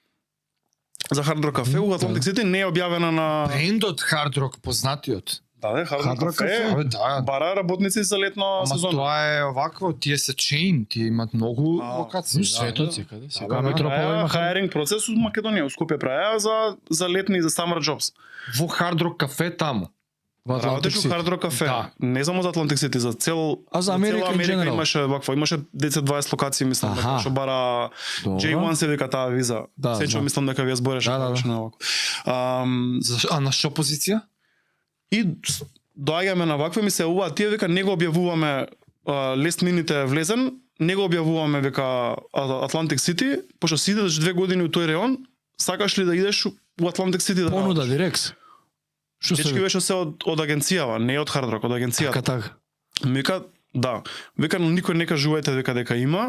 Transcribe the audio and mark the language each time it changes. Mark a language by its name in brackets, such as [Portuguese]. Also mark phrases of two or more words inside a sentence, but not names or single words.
[Macedonian] За Hard Rock кафе у Atlantic City не е објавена на Брендот Hard Rock познатиот. да, Hard Hard Rock Rock кафе. кафе? Абе, да. Бара работници за летна Ама сезона. тоа е овакво, тие се чейн, тие имат многу А, локации. Во светот секаде, Да, сега бе, метропола праја има хайринг процес у Македонија, у Скопје праја за летни и за [English] summer jobs. [Macedonian] Во Hard Rock кафе таму. во Atlantic Работиш у City. Hard Rock кафе. Да. Не само за Atlantic City, за цел А за цела [English] Америка in general? [Macedonian] имаше вакво, имаше 10-20 локации мислам Аха. дека што бара Добро. J1 се вика таа виза. Да, Сечо знам. мислам дека ви ја збореше Да, да, да. точно вако. А на што позиција? И доаѓаме на вакво и ми се ова тие вика не го објавуваме [English] last minute [Macedonian] е влезен, не го објавуваме века Atlantic City, пошто си идеш 2 години у тој реон, сакаш ли да идеш у Atlantic City да Понуда работиш? Дирекс. Што Дечки се беше се од агенцијава, не од Hard Rock, од агенцијата. така така. Ми вика, да. Вика, но никој не кажувајте вика дека има.